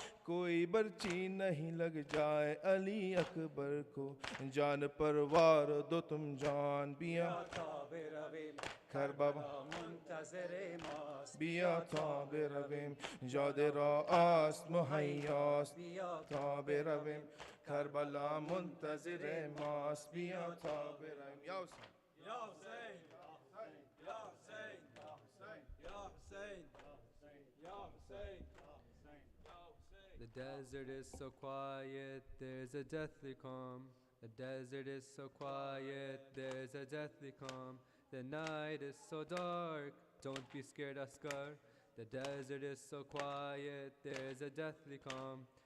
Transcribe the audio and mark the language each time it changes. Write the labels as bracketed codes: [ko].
[ur] کوئی برچی نہیں لگ جائے علی اکبر کو جان پر وار دو تم جان [fa] بیا کربلا منتظر ماست بیا تا برویم جاده را است مهیاست بیا تا برویم کربلا منتظر ماست بیا تا برویم یا حسین یا حسین یا حسین یا حسین یا حسین. [en] The desert is so quiet, there's a deathly calm. The desert is so quiet, there's a deathly calm. The night is so dark, don't be scared, Asghar. The desert is so quiet, there's a deathly calm.